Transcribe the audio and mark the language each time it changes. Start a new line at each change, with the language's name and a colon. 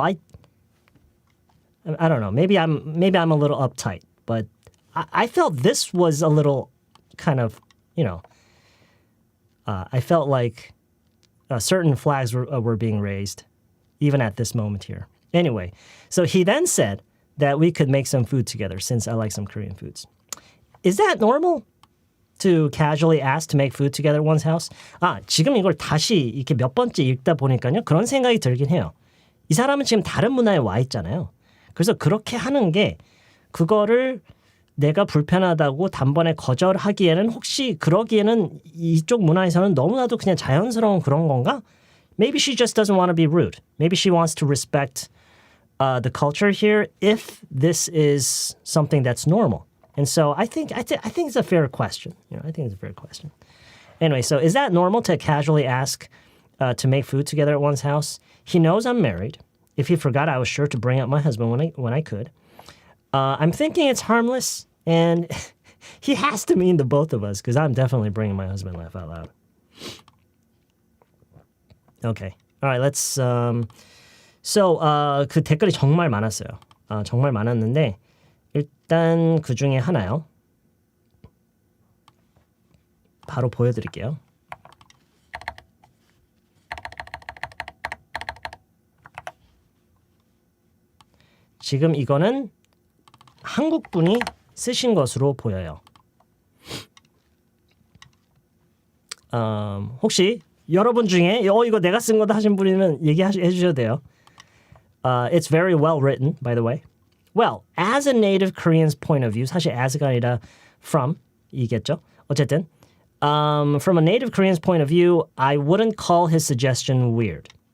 English: I don't know. Maybe I'm a little uptight, but I felt this was a little kind of, I felt like certain flags were being raised, even at this moment here. Anyway, so he then said that we could make some food together since I like some Korean foods. Is that normal? To casually ask to make food together at one's house?
Korean: 지금 이걸 다시 이렇게 몇 번째 읽다 보니까요. 그런 생각이 들긴 해요. 이 사람은 지금 다른 문화에 와 있잖아요. 그래서 그렇게 하는 게 그거를 내가 불편하다고 단번에 거절하기에는 혹시 그러기에는 이쪽 문화에서는 너무나도 그냥 자연스러운 그런 건가?
English: Maybe she just doesn't want to be rude. Maybe she wants to respect the culture here if this is something that's normal. And so I think it's a fair question. I think it's a fair question. Anyway, so is that normal to casually ask to make food together at one's house? He knows I'm married. If he forgot, I was sure to bring up my husband when I could. I'm thinking it's harmless, and he has to mean the both of us because I'm definitely bringing my husband laugh out loud. Okay. All right, let's... So,
Korean: 그 댓글이 정말 많았어요. 정말 많았는데 일단 그 중에 하나요. 바로 보여드릴게요. 지금 이거는 한국 분이 쓰신 것으로 보여요. 혹시 여러분 중에 이거 내가 쓴 거다 하신 분이면 얘기해 주셔도 돼요.
English: It's very well written, by the way. Well, as a native Korean's point of view,
Korean: 사실 as가 아니라 from 이겠죠. 어쨌든
English: from a native Korean's point of view, I wouldn't call his suggestion weird.